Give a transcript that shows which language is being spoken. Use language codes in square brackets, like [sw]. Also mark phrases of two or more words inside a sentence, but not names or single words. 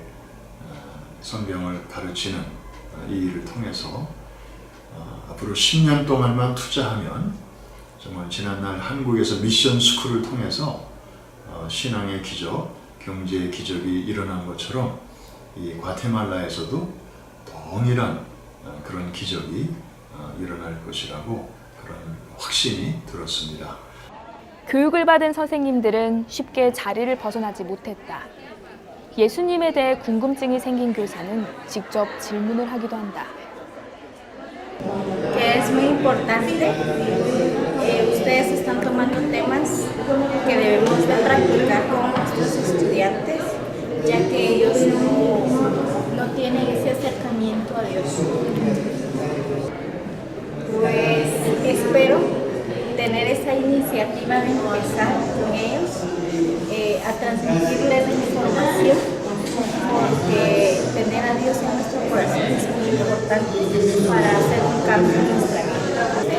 [ko] 성경을 가르치는 이 일을 통해서 앞으로 10년 동안만 투자하면 정말 지난날 한국에서 미션 스쿨을 통해서 신앙의 기적, 경제의 기적이 일어난 것처럼 이 과테말라에서도 동일한 그런 기적이 일어날 것이라고 그런 확신이 들었습니다. 교육을 받은 선생님들은 쉽게 자리를 벗어나지 못했다. 예수님에 대해 궁금증이 생긴 교사는 직접 질문을 하기도 한다. [es] Que es muy importante. Ustedes están tomando temas que debemos de practicar con nuestros estudiantes, ya que ellos no tienen ese acercamiento a Dios. Pues espero tener esa iniciativa de empezar con ellos a transmitirles la información, porque tener a Dios en nuestro corazón es muy importante para hacer un cambio en nuestra vida.